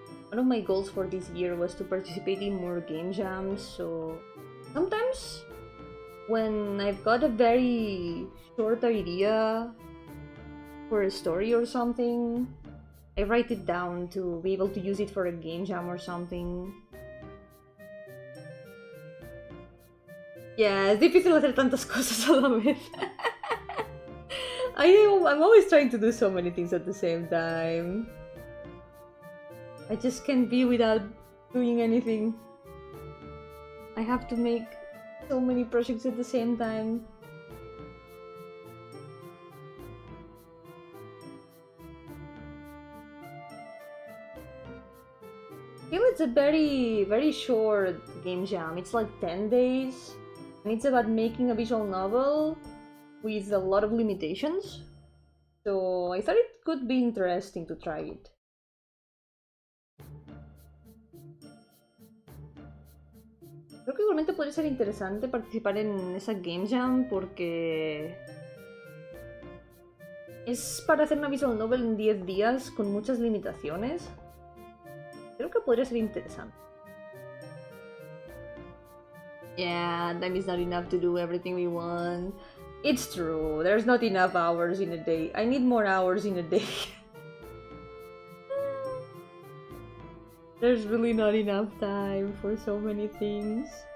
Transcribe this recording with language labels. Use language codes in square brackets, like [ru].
[en] One of my goals for this year was to participate in more game jams, so sometimes when I've got a very short idea for a story or something, I write it down to be able to use it for a game jam or something. [es] Yeah, es difícil hacer tantas cosas a la vez. [en] I'm always trying to do so many things at the same time. I just can't be without doing anything. I have to make so many projects at the same time. I feel it's a very short game jam. It's like 10 days. And it's about making a visual novel with a lot of limitations. So I thought it could be interesting to try it. [es] Creo que igualmente podría ser interesante participar en esa Game Jam porque es para hacer una visual novel en 10 días con muchas limitaciones. Creo que podría ser interesante. [en] Yeah, time is not enough to do everything we want. It's true, there's not enough hours in a day. I need more hours in a day. There's really not enough time for so many things.